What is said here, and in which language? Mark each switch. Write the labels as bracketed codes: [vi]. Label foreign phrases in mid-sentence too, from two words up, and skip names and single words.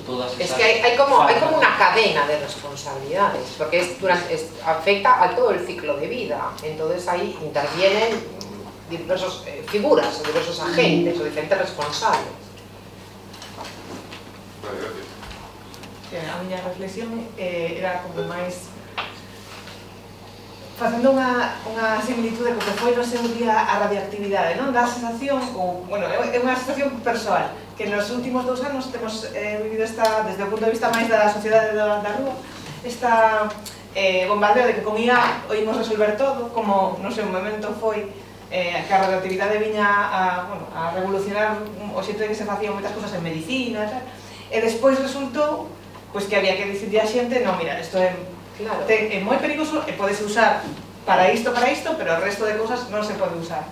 [es] Es que hay como una cadena de responsabilidades, porque afecta a todo el ciclo de vida. Entonces ahí intervienen diversas figuras, diversos agentes o diferentes responsables. Vale, gracias. [gl] A miña reflexión era como máis facendo unha similitude co que foi no seu día a radioactividade, non? Dá a sensación, bueno, é unha sensación persoal, que nos últimos 2 anos temos vivido desde o punto de vista máis da sociedade da rúa, esta bombardeo de que con IA oímos resolver todo, como no seu momento foi que a radioactividade viña a revolucionar o xeito de que se facían moitas cousas en medicina e tal, e despois resultou pois que había que dicirle a xente, non, mira, isto é moi perigoso e podese usar para isto, pero o resto de cousas non se pode usar.